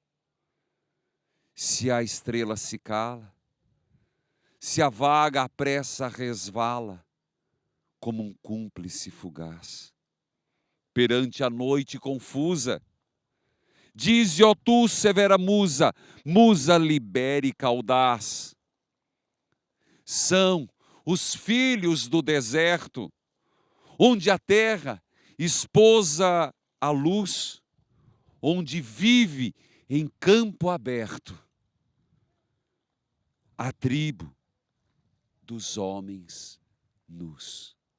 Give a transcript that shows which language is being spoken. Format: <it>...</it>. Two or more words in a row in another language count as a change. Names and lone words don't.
<pt>Se a estrela se cala, se a vaga apressa resvala, como um cúmplice fugaz, perante a noite confusa, dize, ó tu, severa musa, musa libérica audaz. São os filhos do deserto, onde a terra esposa a luz, onde vive em campo aberto a tribo dos homens nus.</pt>